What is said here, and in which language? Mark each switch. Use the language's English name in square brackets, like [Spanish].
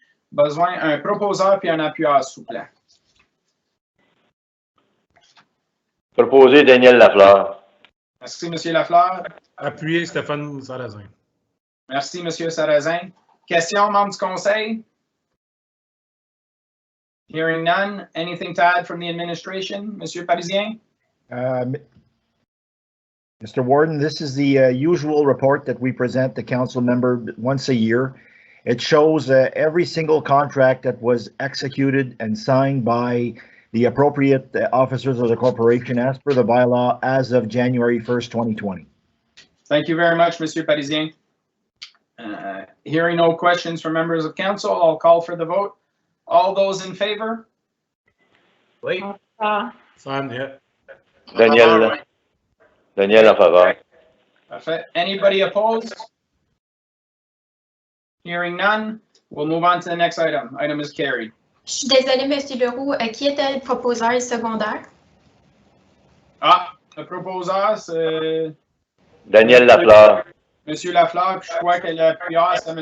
[French] Besoin d'un proposeur puis un appuyeur, s'il vous plaît. Proposé Daniel Lafleur. Merci, M. Lafleur. Appuyez Stéphane Sarrazin. Merci, M. Sarrazin. Questions, membres du Conseil? [English] Hearing none. Anything to add from the administration? [French] M. Parisien? [English] Mr. Warden, this is the usual report that we present the council member once a year. It shows every single contract that was executed and signed by the appropriate officers of the corporation as per the bylaw as of January 1st, 2020. Thank you very much, Mr. Parisien. Hearing no questions from members of council, I'll call for the vote. All those in favor? [French] Oui. [English] Sam, yeah. [French] Daniel en faveur. Parfait. [English] Anybody opposed? Hearing none, we'll move on to the next item. Item is carried. [French] Je suis désolée, M. Leroux. Qui était le proposeur secondaire? Ah, le proposeur, c'est Daniel Lafleur. M. Lafleur, puis je crois que l'appuyeur, c'est M.